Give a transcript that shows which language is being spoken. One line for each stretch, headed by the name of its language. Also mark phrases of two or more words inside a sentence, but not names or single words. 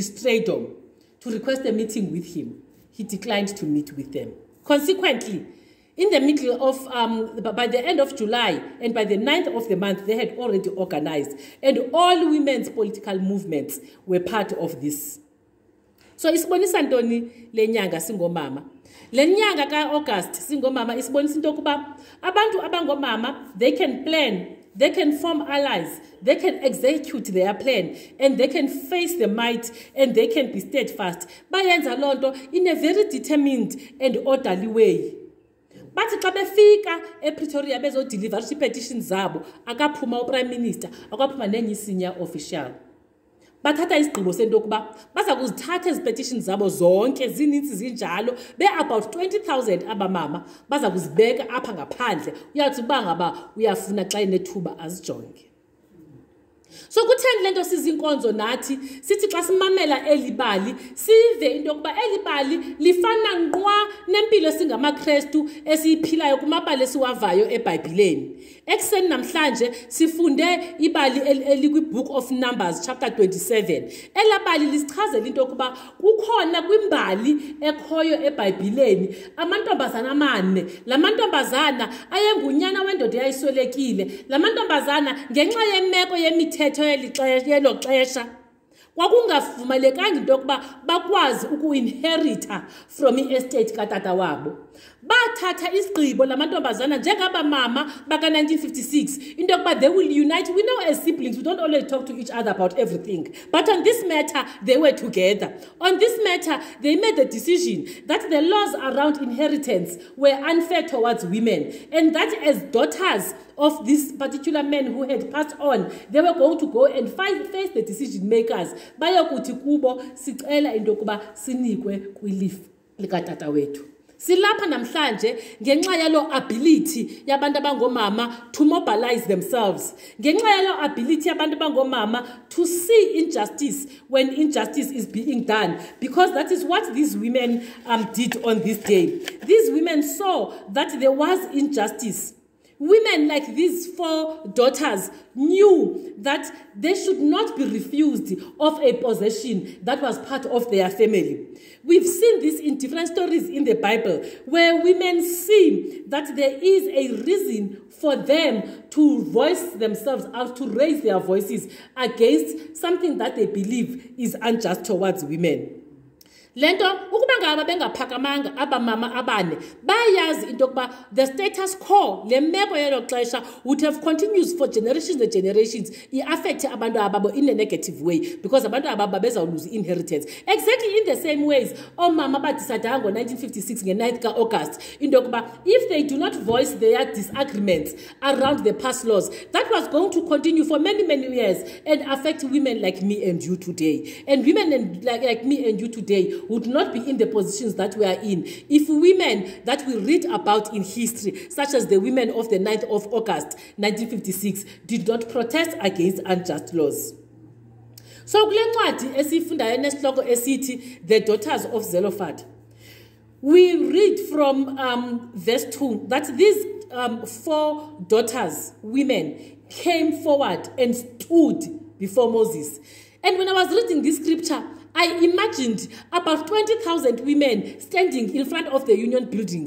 English: Strydom, to request a meeting with him. He declined to meet with them. Consequently, in the middle of, by the end of July and by the 9th of the month, they had already organized, and all women's political movements were part of this.
Xhosa: So isibonisa ntoni le nyanga singomama. Le nyanga ka-August singomama isibonisa into yokuba abantu abangomama,
English: they can plan, they can form allies, they can execute their plan, and they can face the might, and they can be steadfast.
Xhosa: Bayenza loo nto
English: in a very determined and orderly way.
Xhosa: Bathi xa befika ePretoria bezodeliver ii-petitions zabo, akaphuma uPrime Minister, akaphuma nenye
English: senior official.
Xhosa: Bathatha isigqibo sento yokuba baza kuzithatha ezi petitions zabo zonke zininzi zinjalo, be-about 20,000 abamama baza kuzibeka apha ngaphandle, uyathi uba ngaba uyafuna xa enethuba azijonge. So kutheni lento sizinkonzo nathi sithi xa simamela elibali sive into yokuba elibali lifana nqwa nempilo singamaKristu esiyiphilayo kumabali esiwavayo eBhayibhileni. Ekuseni namhlanje sifunde ibali elikwi-Book of Numbers chapter 27. Elabali lisichazela into yokuba kukhona kwimbali ekhoyo eBhayibhileni amantombazana amane. La mantombazana ayengunyana wendoda eyayiswelekile. La mantombazana ngenxa yemeko yemithetho yelo xesha kwakungavumelekanga into yokuba bakwazi uku-inherita from i-estate katata wabo. Bathatha isigqibo lamantombazana njengabamama baka-1956 into yokuba
English: they will unite. We know as siblings we don't always talk to each other about everything, but on this matter they were together. On this matter they made the decision that the laws around inheritance were unfair towards women, and that as daughters of this particular men who had passed on, they were going to go and face the decision makers.
Xhosa: Bayokuthi kubo sicela into yokuba sinikwe kwilifa likatata wethu. Silapha namhlanje ngenxa yalo ability yabantu abangomama
English: to mobilize themselves.
Xhosa: Ngenxa yalo ability yabantu abangomama
English: to see injustice when injustice is being done, because that is what these women did on this day. These women saw that there was injustice. Women like these 4 daughters knew that they should not be refused of a possession that was part of their family. We've seen this in different stories in the Bible where women see that there is a reason for them to voice themselves out, to raise their voices against something that they believe is unjust towards women.
Xhosa: Lento ukuba ngaba bengaphakamanga abamama abane bayazi into yokuba
English: the status quo
Xhosa: lemeko yelo xesha
English: would have continued for generations and generations.
Xhosa: I-affect abantu ababo
English: in a negative way because
Xhosa: abantu ababo bezawulose inheritance.
English: Exactly in the same ways
Xhosa: omama badecide ngo-1956 nge-9th ka-August into yokuba
English: if they do not voice their disagreements around the past laws, that was going to continue for many years and affect women like me and you today. And women like me and you today would not be in the positions that we are in if women that we read about in history, such as the women of the 9th of August 1956, did not protest against unjust laws. So
Xhosa: kule ncwadi esifundayo nesihloko esithi
English: The Daughters of Zelophehad, we read from verse 2 that these 4 daughters, women, came forward and stood before Moses. And when I was reading this scripture, I imagined about 20,000 women standing in front of the union buildings.